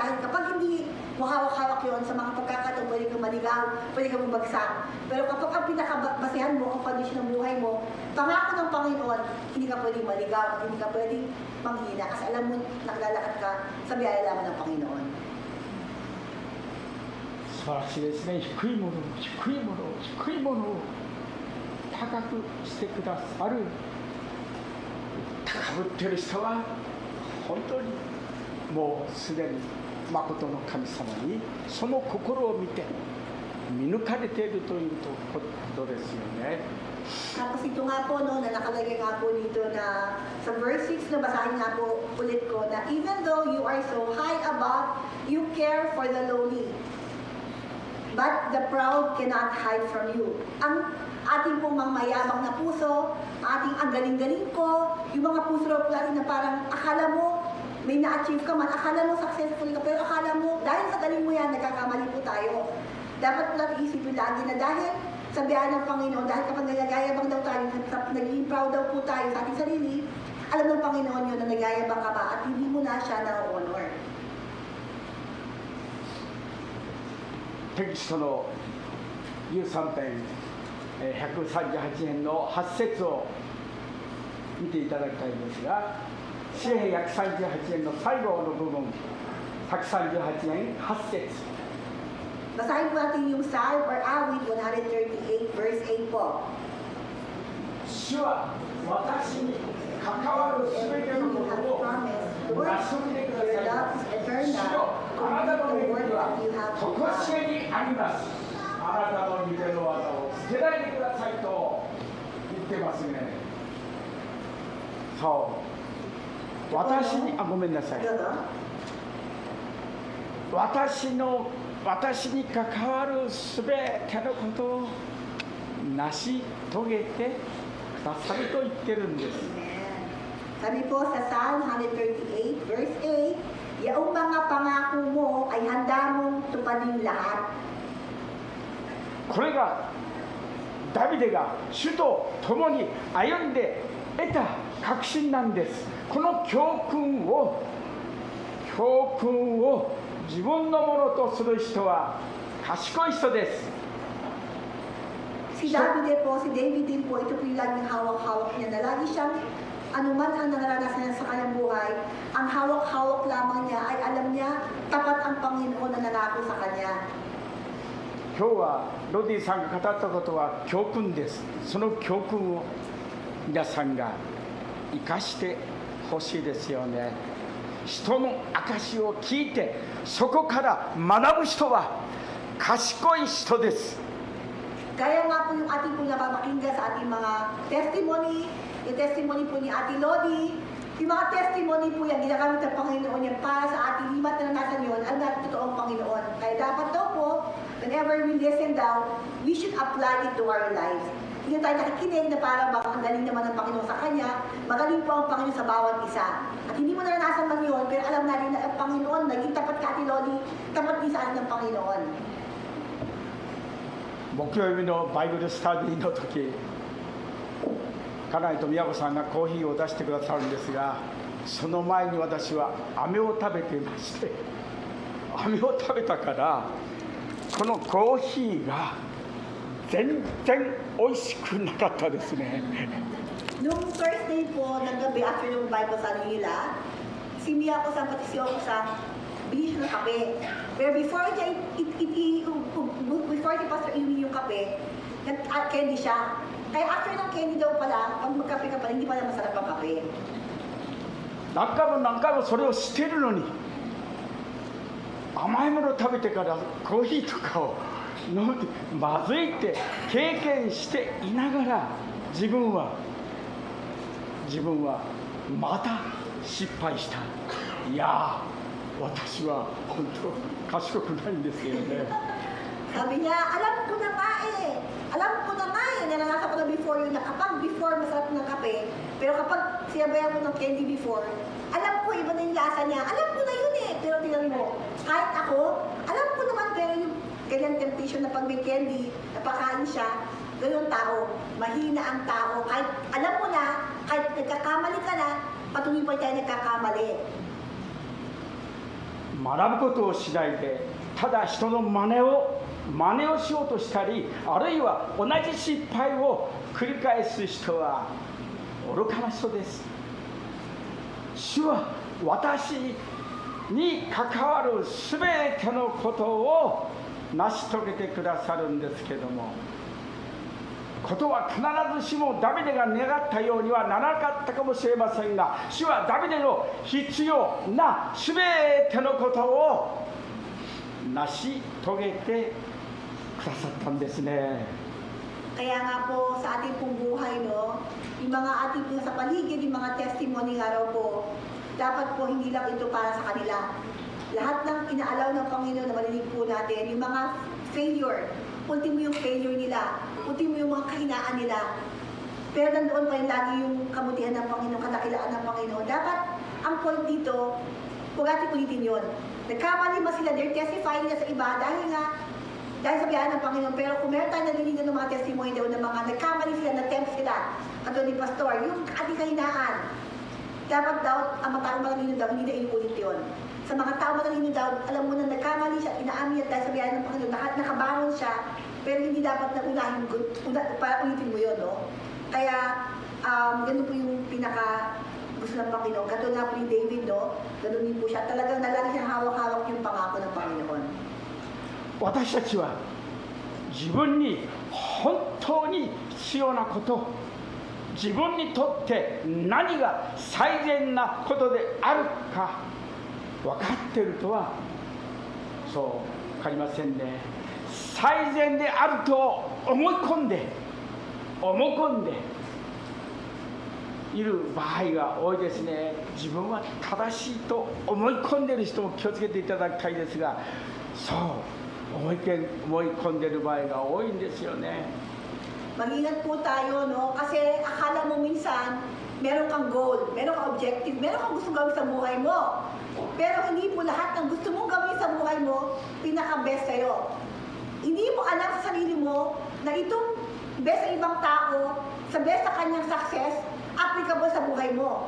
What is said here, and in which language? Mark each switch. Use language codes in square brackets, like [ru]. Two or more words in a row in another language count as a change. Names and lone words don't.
[tl] Dahil kapag hindi mo hawak-hawak yun, sa mga pagkakataon, pwede kang maligaw, pwede kang bumagsak. Pero kapag ang pinakabasehan mo, ang foundation ng buhay mo, pangako ng Panginoon, hindi ka pwedeng maligaw at hindi ka pwedeng manghina. Kasi alam mo, naglalakad ka sa biyaya lamang ng Panginoon. [ja] 素晴らしいですね。低いものを高くしてくださる。高ぶっている人は本当にもうすでに誠の神様にその心を見て見抜かれているということですよね。 [tl] Tapos ito nga po, no, na nakalagay nga po dito na sa verse 6 na basahin nga po ulit ko na [en] even though you are so high above, you care for the lowly. But the proud cannot hide from you. [tl] Ang ating pong mga mayabang na puso, ating ang galing-galing ko, yung mga puso po natin na parang akala mo may na-achieve ka man, akala mo successful ka, pero akala mo, dahil sa galing mo yan, nagkakamali po tayo. Dapat po natin isipin lagi na dahil sa biyaya ng Panginoon, dahil kapag nagagayabang daw tayo, naging proud daw po tayo sa ating sarili, alam ng Panginoon yun na nagayabang ka ba at hindi mo na siya na-honor. [ja] テキストの13編138編の8節を見ていただきたいんですが、詩編138編の最後の部分、138編8節。 [tl] Basahin po natin yung Psalm or Awit 138 verse 8 po. [ja] 主は私に関わるすべてのことを成し遂げてください。主よ、あなたの御手は常しえにあります。あなたの御手の技を捨てないでくださいと言ってますね。そう。ごめんなさい。私に関わるすべてのことを成し遂げてくださると言ってるんです。 [tl] Sabi po sa Psalm 138 verse 8, yaong mga pangako mo ay handa mong tupadin lahat. [ja] これがダビデが主と共に歩んで得た確信なんです。この教訓を自分のものとする人は賢い人です。 [tl] Si David din po, ito po yung laging hawak-hawak niya na lagi siyang anuman ang nararanasan niya sa kanyang buhay, ang hawak-hawak lamang niya ay alam niya tapat ang Panginoon na nangako sa kanya. [ja] 今日はロディさんが語ったことは教訓です。その教訓を皆さんが生かしてほしいですよね。人の証を聞いてそこから学ぶ人は賢い人です。 [tl] Kaya nga po yung ating po napapakinggan sa ating mga testimony, yung testimony po ni Ate Lodi, yung mga testimony po yan, ginagamit ng Panginoon yan para sa ating limat na nanasan yun, ang totoong Panginoon. Kaya dapat daw po, [en] whenever we listen down, we should apply it to our lives. [tl] Hindi tayo nakikinig na parang baka ang galing naman ng Panginoon sa Kanya, magaling po ang Panginoon sa bawat isa. At hindi mo naranasan man yun, pero alam natin na ang Panginoon, naging tapat ka Ate Lodi, tapat din sa atin ng Panginoon. [ja] 木曜日のバイブルスタディの時、家内と宮子さんがコーヒーを出してくださるんですが、 その前に私は飴を食べていまして、飴を食べたからこのコーヒーが全然美味しくなかったですね。 [tl] Nung [en] first day [tl] po ng gabi after ng [en] Bible study [tl] nila, si Miyako-san pati si Yoko-san, bili siya ng kape. Pero before si Pastor inumin yung kape, nag-candy siya. Kaya after ng candy daw pala, pag magkape ka pala, hindi pala masarap ang kape. [ja] 何回もそれをしてるのに、甘いものを食べてからコーヒーとかを飲んでまずいって経験していながら、自分はまた失敗した。いやー、私は本当賢くないんですよね。 [tl] Sabi niya, alam ko na nga eh, naranasan ko na before yun, na kapag before masarap ng kape, pero kapag sinabayan mo ng candy before, alam ko iba na yung lasa niya, alam ko na yun eh, pero tingnan mo, kahit ako, alam ko naman, pero yung ganyan temptation na pag may candy, napakain siya, ganyan tao, mahina ang tao, kahit alam mo na, kahit nagkakamali ka na, patuloy pa tayo nagkakamali. [ja] 学ぶことをしないで、ただ人の真似をしようとしたり、あるいは同じ失敗を繰り返す人は愚かな人です。主は私に関わるすべてのことを成し遂げてくださるんですけども、ことは必ずしもダビデが願ったようにはならなかったかもしれませんが、主はダビデの必要なすべてのことを成し遂げてくださったんですね。 [tl] Kaya nga po sa ating pong buhay, no, yung mga ating po sa paligid, yung mga testimony nga raw po, dapat po hindi lang ito para sa kanila. Lahat ng inaalaw ng Panginoon na marinig po natin, yung mga failure, ulti mo yung failure nila, ulti mo yung mga kahinaan nila. Pero nandoon pa rin lagi yung kabutihan ng Panginoon, kadakilaan ng Panginoon. Dapat ang point dito, huwag natin ulitin yun. Nagkamali ba sila, [en] they're testifying [tl] nila sa iba dahil sa biyaya ng Panginoon. Pero kung meron tayo naliligan ng mga testimony daw ng mga nagkamali sila, na-tempt sila, at doon ni Pastor, yung ating kahinaan, dapat daw, ang mga taong matalino daw, hindi na inuulit yun. Sa mga taong matalino daw, alam mo na nagkamali siya, inaamin at dahil sa biyaya ng Panginoon, nakabangon siya, pero hindi dapat na unahin para ulitin mo yun, no? Kaya, ganun po yung pinaka gusto ng Panginoon. Katulad nga po ni David, no? Ganun din po siya. Talagang nalagi siyang hawak-hawak yung pangako ng Panginoon. [ja] 私たちは自分に本当に必要なこと、自分にとって何が最善なことであるか分かっているとはそう分かりませんね。最善であると思い込んでいる場合が多いですね。自分は正しいと思い込んでいる人も気をつけていただきたいですが、そう思い込んでいる場合が多いんですよね。 [tl] Mag-ingat po tayo, no? Kasi akala mo minsan, meron kang goal, meron kang objective, meron kang gusto gawin sa buhay mo. Pero hindi po lahat ng gusto mong gawin sa buhay mo, pinaka-best sa'yo. Hindi mo alam sa sarili mo na itong best sa ibang tao, sa best sa kanyang success, applicable sa buhay mo.